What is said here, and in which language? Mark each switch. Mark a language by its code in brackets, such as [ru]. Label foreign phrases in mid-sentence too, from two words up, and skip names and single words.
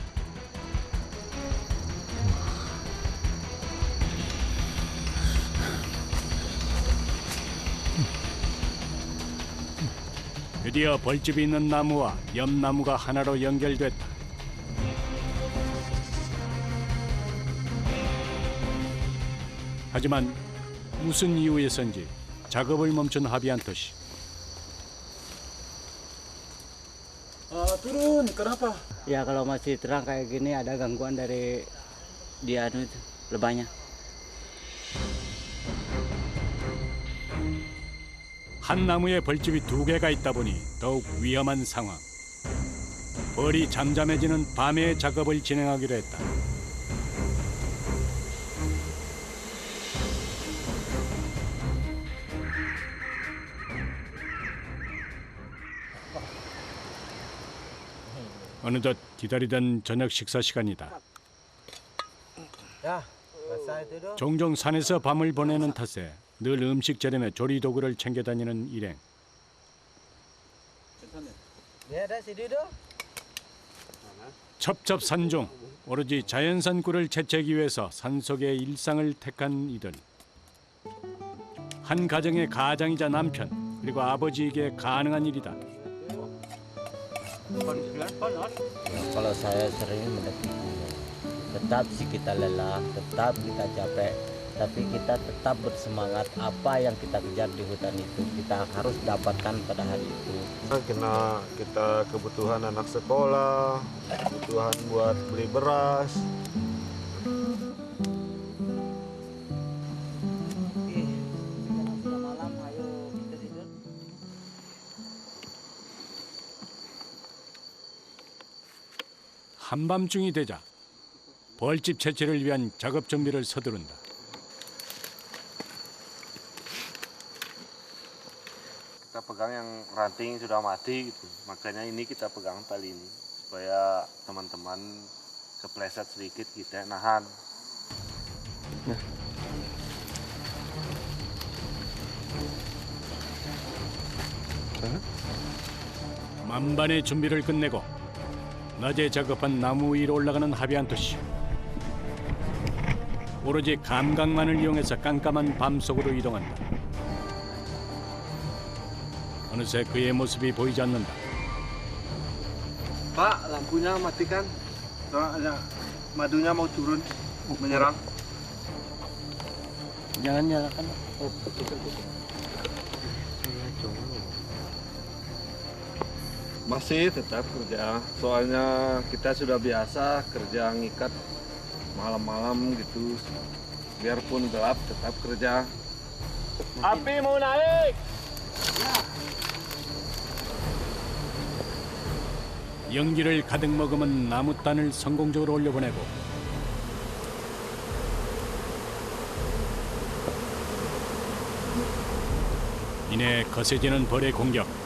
[ko] 드디어 벌집이 있는 나무와 옆 나무가 하나로 연결됐다. 하지만 무슨 이유에선지 작업을 멈춘 하비안토 씨. [id] Turun, kenapa? Ya kalau masih terang kayak gini ada gangguan dari dia itu lebahnya. [ko] 한 나무에 벌집이 2개가 있다 보니 더욱 위험한 상황. 벌이 잠잠해지는 밤에 작업을 진행하기로 했다. 어느덧 기다리던 저녁 식사 시간이다. [id] Ya, basah itu dong. [ko] 종종 산에서 밤을 보내는 탓에 늘 음식 재렴에 조리 도구를 챙겨 다니는 일행. [id] Ya, ada sini dong. [ko] 첩첩산중 오로지 자연산 꿀을 채취하기 위해서 산속의 일상을 택한 이들. 한 가정의 가장이자 남편 그리고 아버지에게 가능한 일이다. [id] Kalau saya sering mendekatinya, tetap sih kita lelah, tetap kita capek, tapi kita tetap bersemangat. Apa yang kita kejar di hutan itu kita harus dapatkan pada hari itu. Kena kita kebutuhan anak sekolah, kebutuhan buat beli beras. Malam ayo kita tidur. [ko] 한밤중이 되자 벌집 채취를 위한 작업 준비를 서두른다. [id] Kita pegang yang ranting sudah mati gitu. Makanya ini kita pegang tali ini supaya teman-teman kepleset sedikit kita nahan. [ko] 만반의 준비를 끝내고 낮에 작업한 나무 위로 올라가는 하비안토 씨. 오로지 감각만을 이용해서 깜깜한 밤 속으로 이동한다. 어느새 그의 모습이 보이지 않는다. [id] Pak, lampunya matikan. Soalnya madunya mau turun, menyerang. Jangan nyalakan. Masih tetap kerja. Soalnya kita sudah biasa kerja ngikat malam-malam gitu. Biarpun gelap tetap kerja. Api mau naik. [ko] 연기를 가득 머금은 나무단을 성공적으로 올려보내고 이내 거세지는 벌의 공격.